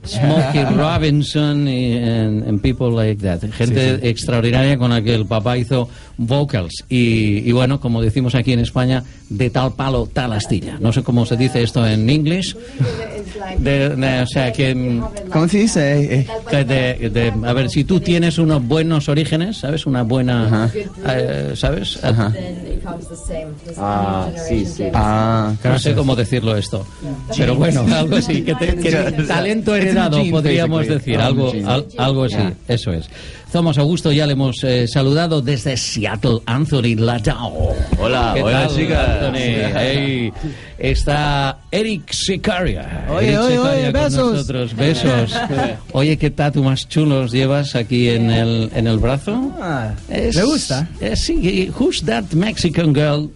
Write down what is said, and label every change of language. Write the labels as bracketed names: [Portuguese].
[English] Smokey Robinson and people like that. [Spanish] Gente sí, sí. Extraordinaria con la que el papá hizo vocals. Y bueno, como decimos aquí en España, de tal palo, tal astilla. No sé cómo se dice esto en inglés. O sea, que... ¿Cómo se dice? A ver, si tú tienes unos buenos orígenes, ¿sabes? Una buena... ¿sabes? Ajá. Ah, sí, sí. Ah, no sé cómo decirlo esto. Pero bueno, algo así. Talento heredado, podríamos decir. Algo así, eso es. Tomás Augusto, ya le hemos saludado desde Seattle, Anthony Latao. Hola, ¿qué hola, chicas. Anthony, hey, está Eric Sicaria. Oye, besos. Nosotros. Besos. Oye, ¿qué tatu más chulos llevas aquí en el brazo? ¿Le gusta? Sí, [English] who's that Mexican girl?